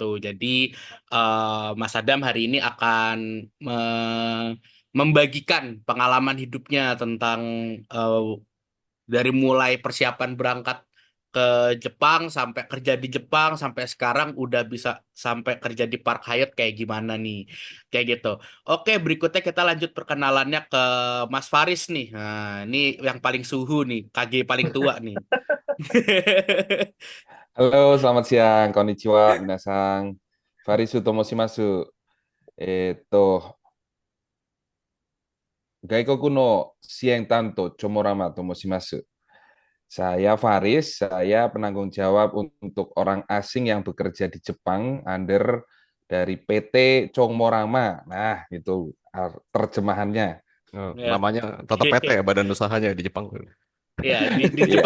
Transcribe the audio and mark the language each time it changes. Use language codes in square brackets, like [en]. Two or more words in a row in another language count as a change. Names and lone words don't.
[id] Jadi Mas Adam hari ini akan membagikan pengalaman hidupnya tentang eh, dari mulai persiapan berangkat ke Jepang sampai kerja di Jepang sampai sekarang udah bisa sampai kerja di Park Hyatt kayak gimana nih kayak gitu. Oke, berikutnya kita lanjut perkenalannya ke Mas Faris nih. Nah, ini yang paling suhu nih, KG paling tua nih. Halo, selamat siang. [ja] こんにちは、みなさん。ファリスと申します。外国の支援担当Chomoramaと申します. [id] Saya Faris, saya penanggung jawab untuk orang asing yang bekerja di Jepang under dari PT Chomorama. Nah, itu terjemahannya. Oh, namanya tetap PT Oke. ya, badan usahanya di Jepang. Ya, di Jepang